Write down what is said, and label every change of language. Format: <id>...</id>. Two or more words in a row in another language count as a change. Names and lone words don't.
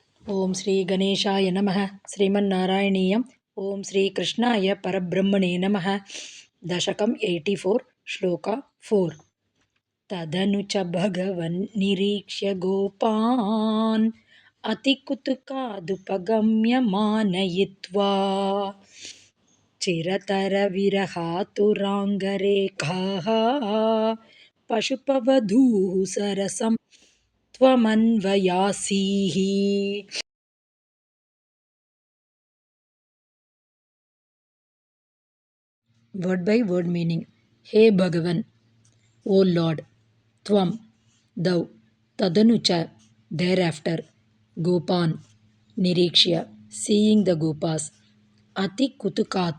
<sa>ಓಂ ಶ್ರೀ ಗಣೇಶಾಯ ನಮಃ ಶ್ರೀಮನ್ನಾರಾಯಣೀಯಂ ಓಂ ಶ್ರೀ ಕೃಷ್ಣಾಯ ಪರಬ್ರಹ್ಮಣೇ ನಮಃ ದಶಕಂ 84 ಶ್ಲೋಕ 4 ತದನು ಚ ಭಗವನ್ ನಿರೀಕ್ಷ್ಯ ಗೋಪಾನ್ ಅತಿಕುತುಕಾದುಪಗಮ್ಯ ಮಾನಯಿತ್ವಾ ಚಿರತರ ವಿರಹಾತುರಾಂಗರೇಖಾಃ ಪಶುಪವಧೂಃ ಸರಸಂ ತ್ವಮನ್ವಯಾಸೀಃ.</sa> <en>Word by word meaning. Hey Bhagavan, O Lord, Tvam, thou, Tadanucha, thereafter,</en> <sa>Gopan, Nirikshya,</sa> <en>seeing the Gopas,</en> <sa>Ati Kutukat,</sa>